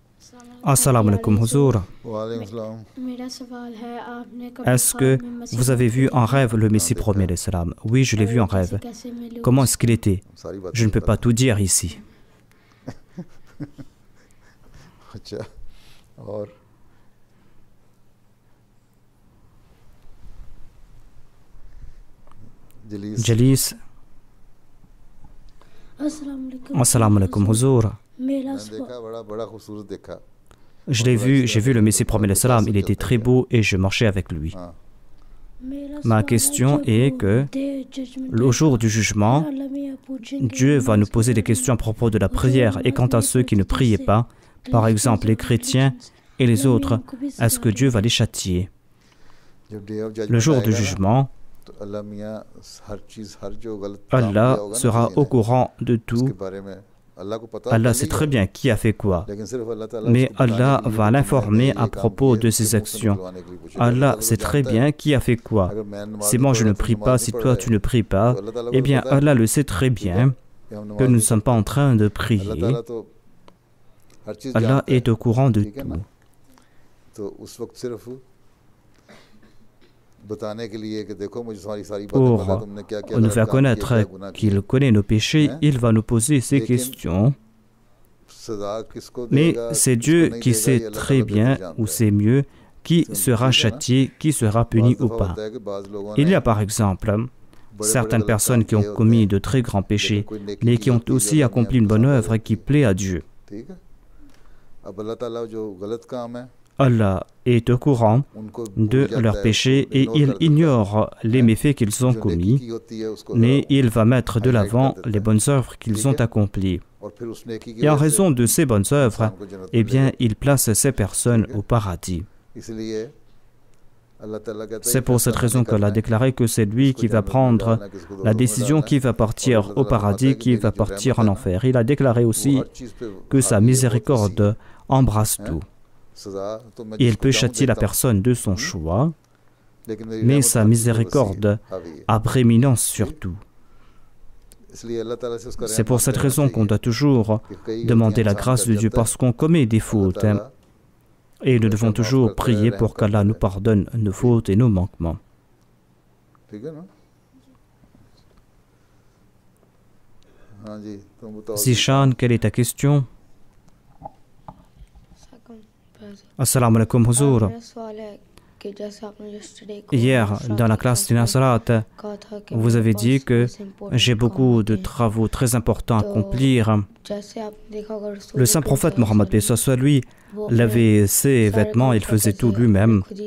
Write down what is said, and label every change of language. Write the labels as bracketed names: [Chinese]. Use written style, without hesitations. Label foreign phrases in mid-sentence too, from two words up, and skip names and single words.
[Arabic] السلام عليكم Huzur. وعليكم سلام. [French] Est-ce que vous avez vu en rêve le Messie premier l'Islam? Oui, je l'ai vu en rêve. Comment est-ce qu'il était? [Urdu] सारी बात [French] Je ne peux pas tout dire ici. [Urdu] अच्छा और जलीस [Arabic] Jalis, السلام عليكم Huzur. [Urdu] मैंने देखा बड़ा खूबसूरत देखा। [French] Je l'ai vu, j'ai vu le Messie premier l'Islam. Il était très beau et je marchais avec lui. [Urdu] हाँ [French] Ma question est que le jour du jugement, Dieu va nous poser des questions à propos de la prière. Et quant à ceux qui ne priaient pas, par exemple les chrétiens et les autres, est-ce que Dieu va les châtier? [English] जब day of [French] Le jour [English] जजमेंट [French] du [Urdu] आएगा ना, [French] jugement, [Urdu] तो अल्लाह मियाँ हर चीज हर जो गलत काम [French] Allah [Urdu] किया होगा ना [French] sera [Urdu] किसी [French] au [Urdu] ने, [French] courant de [Urdu] उसके [French] tout. [Urdu] बारे में अल्लाह को पता [French] Allah [Urdu] पहले [French] sait [Urdu] ही [French] très [Urdu] है, [French] bien qui a fait quoi. [Urdu] लेकिन सिर्फ अल्लाह ताला [French] Mais [Urdu] उसको बताने [French] Allah [Urdu] के लिए [French] va [Urdu] कि [French] l'informer [Urdu] मैंने [French] à [Urdu] ये काम [French] propos [Urdu] किया, [French] de [Urdu] उसके [French] ses [Urdu] मुंह से [French] actions. [Urdu] निकलवाने के लिए पूछेगा। [French] Allah [Urdu] तो [French] sait [Urdu] वो [French] très [Urdu] जानता है, [French] bien qui a fait quoi. [Urdu] अगर मैं नमाज [French] Si [Urdu] नहीं [French] moi [Urdu] पढ़ [French] je [Urdu] रहा, [French] ne [Urdu] तू [French] prie [Urdu] नमाज [French] pas, [Urdu] नहीं [French] si [Urdu] पढ़ [French] toi [Urdu] रहा [French] tu [Urdu] है, [French] ne pries pas, [Urdu] तो अल्लाह ताला [French] eh [Urdu] को [French] bien [Urdu] पता है [French] Allah le sait très [Urdu] ठीक है, [French] bien [Urdu] कि हम [French] que [Urdu] नमाज [French] nous ne [Urdu] नहीं [French] sommes pas en train de [Urdu] अल्लाह [French] prier. [Urdu] ताला तो हर चीज [French] Allah [Urdu] जानता है, [French] est au courant de [Urdu] ठीक है ना। [French] tout. [Urdu] तो उस वक्त सिर्फ बताने के लिए कि देखो मुझे सारी सारी बातें [French] Pour [Urdu] पता है, तुमने क्या क्या [French] nous [Urdu] गलत [French] faire [Urdu] काम किए, [French] connaître [Urdu] क्या गुनाह किए। [French] qu'il connaît nos péchés, Hein? il va nous poser ces [Urdu] Lekin- [French] questions. [Urdu] सजा किसको [French] Mais [Urdu] देगा, [French] c'est [Urdu] किसको [French] Dieu [Urdu] नहीं [French] qui [Urdu] देगा, ये [French] sait [Urdu] अल्लाह [French] très [Urdu] ताला [French] bien [Urdu] बेहतर [French] ou [Urdu] जानता है। [French] sait mieux qui C'est sera [Urdu] ठीक है ना? [French] châtié, qui sera [Urdu] बाज़ [French] puni ou [Urdu] दफ़ा [French] pas. [Urdu] होता है कि बाज़ लोगों [French] Il [Urdu] ने [French] y a par exemple [Urdu] बड़े-बड़े [French] certaines [Urdu] गलत [French] personnes [Urdu] काम [French] qui [Urdu] किए [French] ont [Urdu] होते [French] commis [Urdu] हैं, [French] de très grands [Urdu] लेकिन [French] péchés, [Urdu] कोई नेकी [French] mais [Urdu] की [French] qui ont [Urdu] होती है, [French] aussi [Urdu] जो अल्लाह [French] accompli [Urdu] मियाँ [French] une bonne [Urdu] पसंद [French] œuvre [Urdu] है। [French] qui plaît à Dieu. [Urdu] ठीक है। अब अल्लाह ताला जो गलत काम है [French] Allah est au courant [Urdu] उनको [French] de [Urdu] भूल जाता [French] leurs [Urdu] है, [French] péchés [Urdu] उसको [French] et [Urdu] ignore [French] il [Urdu] कर देता है। [French] ignore les méfaits qu'ils ont [Urdu] जो नेकी [French] commis, [Urdu] की होती है उसको [French] mais [Urdu] ज़रा [French] il va mettre de [Urdu] highlight [French] l'avant [Urdu] कर देता [French] les [Urdu] है। [French] bonnes œuvres qu'ils [Urdu] ठीक [French] ont [Urdu] है। [French] accomplies. [Urdu] और फिर उस नेकी की [French] Et en [Urdu] वजह से [French] raison de ces bonnes œuvres, [Urdu] इंसान को जन्नत [French] eh [Urdu] मिलेगा। [French] bien, il place ces personnes au paradis. [Urdu] इसलिए अल्लाह ताला कहता है [French] C'est pour cette raison qu'Allah a déclaré que c'est lui qui va prendre la décision qui va partir au paradis, qui va partir en enfer. Il a déclaré aussi que sa miséricorde embrasse tout. Il peut châtier la personne de son choix, mais sa miséricorde a prééminence sur tout. C'est pour cette raison qu'on doit toujours demander la grâce de Dieu parce qu'on commet des fautes. Et nous devons toujours prier pour qu'Allah nous pardonne nos fautes et nos manquements. [Urdu] ठीक है ना। हाँ जी, तुम बताओ। Zishan, [French] quelle est ta question? [Arabic] السلام عليكم [French] Huzur. Hier, dans la classe d'Inasrat, vous avez dit que j'ai beaucoup de travaux très importants à accomplir. Le saint prophète Mohammed, paix soit lui, lavait ses vêtements, il faisait tout lui-même.